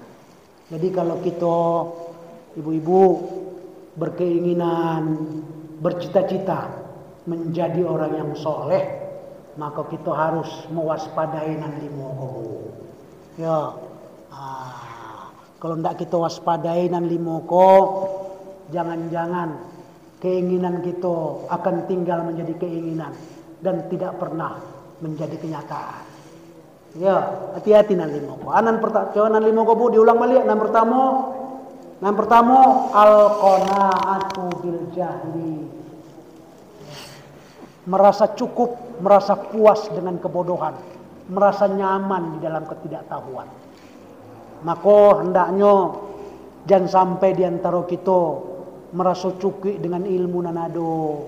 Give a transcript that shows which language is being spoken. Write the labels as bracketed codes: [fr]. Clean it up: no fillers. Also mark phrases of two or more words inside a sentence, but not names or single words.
[id] Jadi kalau kita ibu-ibu berkeinginan, bercita-cita menjadi orang yang soleh, maka kita harus mewaspadai nan 5. Ya, Kalau tidak kita waspadai nan limoko, jangan-jangan keinginan kita akan tinggal menjadi keinginan dan tidak pernah menjadi kenyataan. Ya, [min] hati-hati nan limoko. Nan limoko bu diulang balik. [id] Nan pertama [ar] القناعة بالجهل. [id] Merasa cukup, merasa puas dengan kebodohan, merasa nyaman di dalam ketidaktahuan. Maka hendaknya jangan sampai di antara kita merasa cukup dengan ilmu nanado.